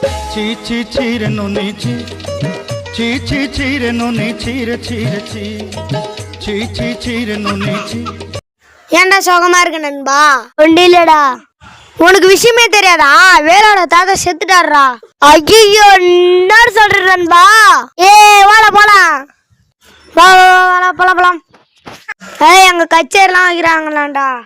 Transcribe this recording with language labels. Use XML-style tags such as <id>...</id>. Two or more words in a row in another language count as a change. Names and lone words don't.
<ta>చీ చీ చీరెను నీ చీ చీ చీ చీరెను నీ చీర చీర చీ చీ చీ చీరెను నీ చీ. ஏன்டா சோகமா இருக்கு நண்பா? ஒன்றும் இல்லடா. உனக்கு விஷயமே தெரியாதா? வேலோட தாத்தா செத்துட்டாருடா. ஐயோ என்ன சொல்ற நண்பா? வாடா போலாம். வாடா போலாம். அங்க கச்சேரிலாம் வைக்கிறாங்களாண்டா.</ta>